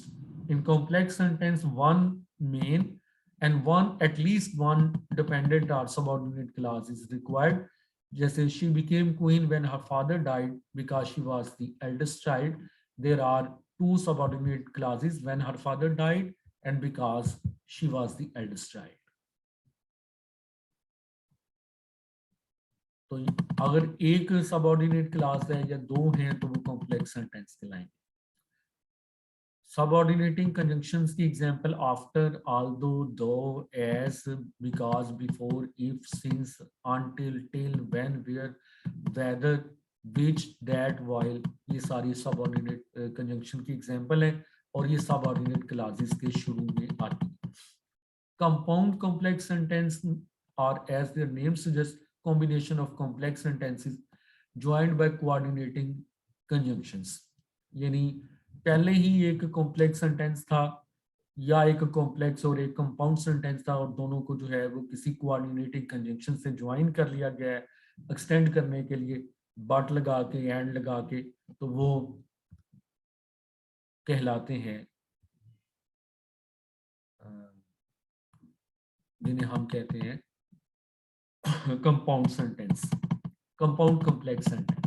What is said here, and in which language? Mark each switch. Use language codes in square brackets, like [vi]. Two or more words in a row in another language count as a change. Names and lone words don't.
[en] In complex sentence, one main and at least one dependent or subordinate clause is required. Just she became queen when her father died because she was the eldest child. There are two subordinate clauses: when her father died and because she was the eldest child. [hi] तो अगर एक [en] subordinate class [hi] है या दो हैं तो वो [en] complex sentence [hi] कहलाएंगे. [en] Subordinating conjunctions की example after, although, though, as, because, before, if, since, until, till, when, where, whether, which, that, while, [hi] ये सारी [en] subordinate conjunction [hi] की example है और ये [en] subordinate clauses [hi] के शुरू में आती है. [en] Compound complex sentence are, as their name suggests, combination of complex sentences joined by coordinating conjunctions. [hi] यानी पहले ही एक [en] complex sentence [hi] था या एक कॉम्प्लेक्स और एक [en] compound sentence [hi] था और दोनों को जो है वो किसी [en] coordinating conjunction [hi] से ज्वाइन कर लिया गया है एक्सटेंड करने के लिए, बट लगा के, एंड लगा के, तो वो कहलाते हैं जिन्हें हम कहते हैं [en] compound sentence, compound complex sentence.